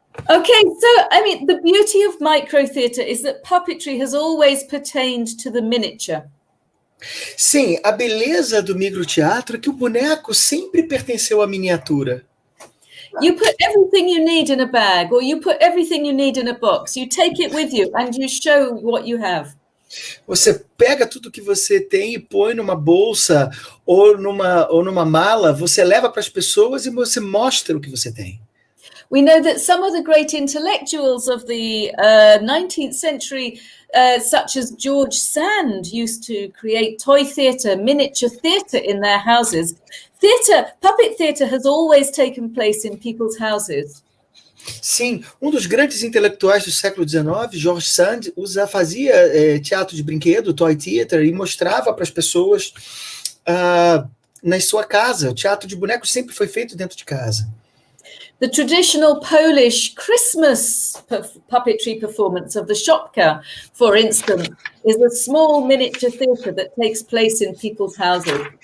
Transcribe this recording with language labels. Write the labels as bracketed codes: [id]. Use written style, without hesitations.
[en] Okay, so I mean, the beauty of micro theatre is that puppetry has always pertained to the miniature. [pt] Sim, a beleza do microteatro é que o boneco sempre pertenceu à miniatura. [en] You put everything you need in a bag, or you put everything you need in a box. You take it with you and you show what you have. [pt] Você pega tudo que você tem e põe numa bolsa ou numa mala, você leva para as pessoas e você mostra o que você tem. [en] We know that some of the great intellectuals of the 19th century, such as George Sand, used to create toy theatre, miniature theatre in their houses. Puppet theatre has always taken place in people's houses. [pt] Sim, um dos grandes intelectuais do século XIX, George Sand, fazia teatro de brinquedo, toy theatre, e mostrava para as pessoas na sua casa. O teatro de bonecos sempre foi feito dentro de casa. [en] The traditional Polish Christmas puppetry performance of the Szopka, for instance, is a small miniature theatre that takes place in people's houses.